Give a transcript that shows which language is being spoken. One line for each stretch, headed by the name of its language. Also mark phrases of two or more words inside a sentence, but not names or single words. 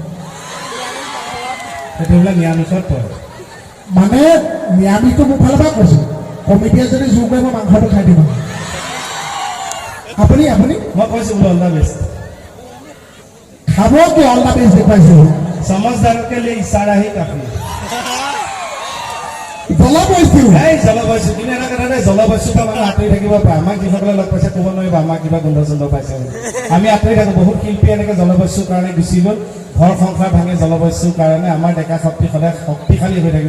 Assamese: সেইটো বোলে নিৰামিষত পৰে মানে নিৰামিষটো মোৰ ফালৰ পৰা কৈছো কমিটিয়ে যদি জোৰ কৰে মই মাংসটো খাই দিম আপুনি মই কৈছো বোলে
English: all the best
Assamese: খাব কি
English: all the best
Assamese: দেখুৱাইছে
Hindi: समझदारों के लिए इशारा ही काफी
Assamese: জলবায়ু কিন্তু এটা কথা জলবায়ুৰ পৰা মানুহ আঁতৰি থাকিব পাৰে আমাক যিসকলে লগ পাইছে ক'ব নোৱাৰিব আমাক কিবা গোন্ধ চোন্ধ পাইছে আমি আঁতৰি থাকোঁ বহুত শিল্পী এনেকৈ জলবায়ুৰ কাৰণে গুচি গ'ল ঘৰ সংসাৰ ভাঙে জলবায়ুৰ কাৰণে আমাৰ ডেকা শক্তি সদায় শক্তিশালী হৈ থাকিব